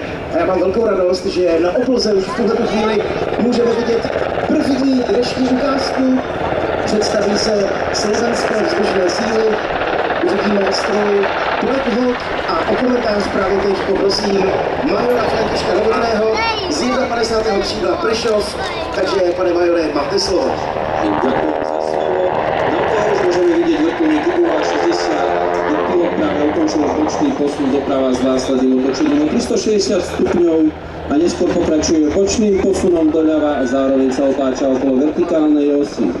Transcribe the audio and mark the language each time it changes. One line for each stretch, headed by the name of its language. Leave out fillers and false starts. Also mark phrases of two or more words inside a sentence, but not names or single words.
Czech: A já mám velkou radost, že na obloze už v tuto chvíli můžeme vidět první dnešní ukázku. Představí se slovenské vzdušné síly, uvidíme stroj Black Hawk a o komentář právě teď poprosím majora Františka Novotného z 51. křídla Prešov. Takže, pane majore, máte slovo.
Slovak: Ďakujem za slovo. Na toho už môžeme vidieť vrtuľník UA-60, pilot práve ukončil bočný posun doprava s následným otočením o 360 stupňov a neskôr pokračuje bočným posunom doľava a zároveň sa otáča okolo vertikálnej osy.